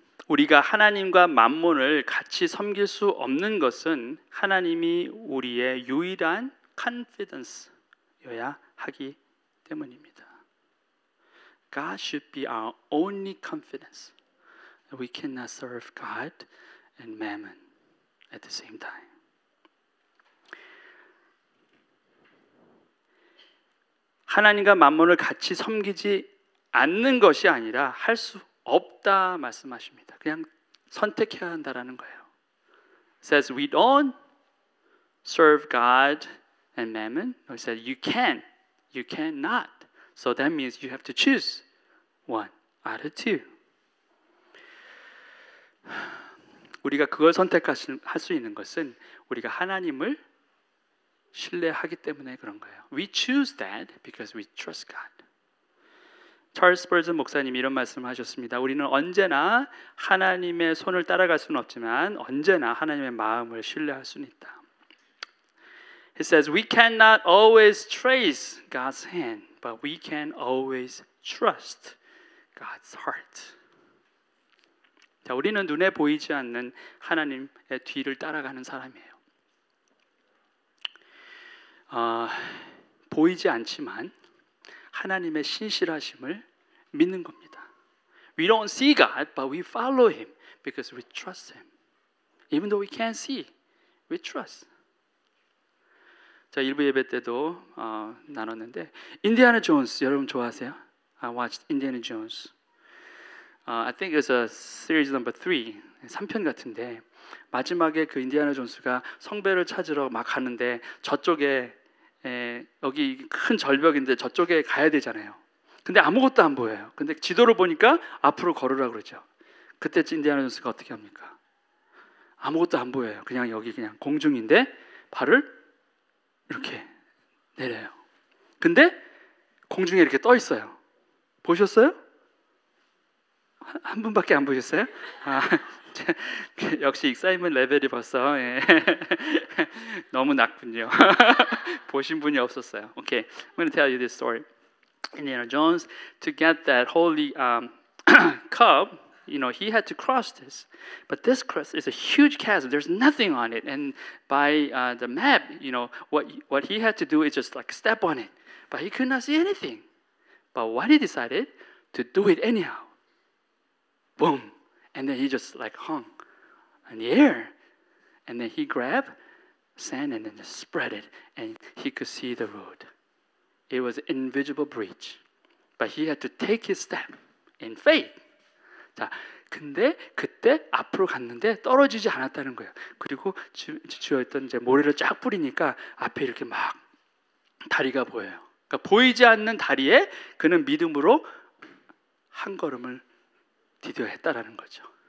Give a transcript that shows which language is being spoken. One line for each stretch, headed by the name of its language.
Korean: 우리가 하나님과 만몬을 같이 섬길 수 없는 것은 하나님이 우리의 유일한 confidence여야 하기 때문입니다.
English: God should be our only confidence. We cannot serve God and mammon at the same time.
Korean: 하나님과 만몬을 같이 섬기지 않는 것이 아니라 할 수 없다 말씀하십니다. 그냥 선택해야 한다라는 거예요.
English: It says we don't serve God and mammon. No, it says you can, you cannot. So that means you have to choose one out of two.
Korean: 우리가 그걸 선택할 수 있는 것은 우리가 하나님을 신뢰하기 때문에 그런 거예요.
English: We choose that because we trust God.
Korean: 찰스 스펄전 목사님이 이런 말씀을 하셨습니다. 우리는 언제나 하나님의 손을 따라갈 수는 없지만 언제나 하나님의 마음을 신뢰할 수는 있다.
English: He says we cannot always trace God's hand, but we can always trust God's heart.
Korean: 자, 우리는 눈에 보이지 않는 하나님의 뒤를 따라가는 사람이에요. 보이지 않지만 하나님의 신실하심을 믿는 겁니다.
English: We don't see God, but we follow Him because we trust Him. Even though we can't see, we trust.
Korean: 자, 일부 예배 때도 나눴는데 인디아나 존스 여러분 좋아하세요?
English: I watched Indiana Jones. I think it's a series number 3,
Korean: 3편 같은데 마지막에 그 인디아나 존스가 성배를 찾으러 막 가는데 저쪽에 여기 큰 절벽인데 저쪽에 가야 되잖아요. 근데 아무것도 안 보여요. 근데 지도를 보니까 앞으로 걸으라고 그러죠. 그때 인디아나 존스가 어떻게 합니까? 아무것도 안 보여요. 그냥 여기 그냥 공중인데 발을 이렇게 내려요. 근데 공중에 이렇게 떠 있어요. 보셨어요? 한 분밖에 안 보셨어요? 역시 익사이먼 레벨이 벌써 너무 낮군요. 보신 분이 없었어요.
English: Okay, I'm going to tell you this story. Indiana Jones, to get that holy cup, he had to cross this. But this cross is a huge chasm. There's nothing on it. And by the map, what he had to do is just like step on it. But he could not see anything. But what he decided to do it anyhow. Boom. And then he just like hung in the air. And then he grabbed sand and then just spread it. And he could see the road. It was an invisible bridge. But he had to take his step in faith.
Korean: 자, 근데 그때 앞으로 갔는데 떨어지지 않았다는 거예요. 그리고 주어있던 이제 모래를 쫙 뿌리니까 앞에 이렇게 막 다리가 보여요. 그러니까 보이지 않는 다리에 그는 믿음으로 한 걸음을 디뎌야 했다라는 거죠.